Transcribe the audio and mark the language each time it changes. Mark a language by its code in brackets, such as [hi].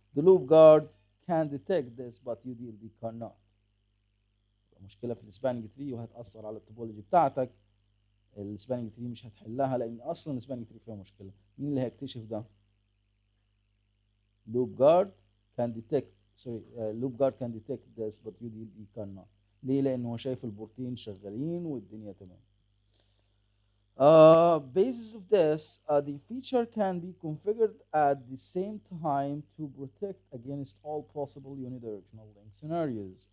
[en] the loop guard can detect this but UDLD cannot. [ar] مشكله في السباننج تري وهتاثر على التوبولوجي بتاعتك، السباننج تري مش هتحلها لان اصلا السباننج تري فيها مشكله. مين اللي هيكتشف ده؟ [en] loop guard can detect sorry loop guard can detect this but UDLD cannot. [ar] ليه؟ لان هو شايف البورتين شغالين والدنيا تمام. [en] Basis of this, the feature can be configured at the same time to protect against all possible unidirectional link scenarios.